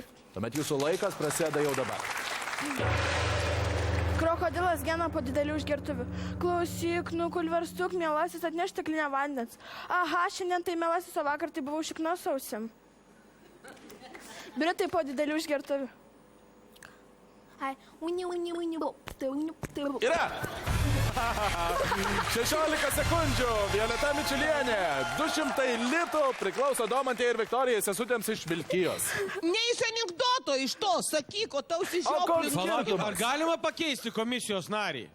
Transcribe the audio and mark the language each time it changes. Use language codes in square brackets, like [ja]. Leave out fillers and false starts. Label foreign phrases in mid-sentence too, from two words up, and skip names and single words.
[lt] Tuomet jūsų laikas prasideda jau dabar. Krokodilas gena po didelių išgertuvių. Klausyk, nukulverstuk, mielasis, atneš stiklinę vandens. Aha, šiandien tai mielasis, o vakar tai buvau šiknos sausim. Britai po didelių išgertuvių. Hi, winnie, winnie, winnie, bo. Yra! 16 sekundžių. Violeta Mičilienė. 200 litų priklauso Domantė ir Viktorijai sesutėms iš Vilkijos. Ne iš anekdoto, iš to, sakyk, o tau koks sižioplius. Palaukit, ar galima pakeisti komisijos narį?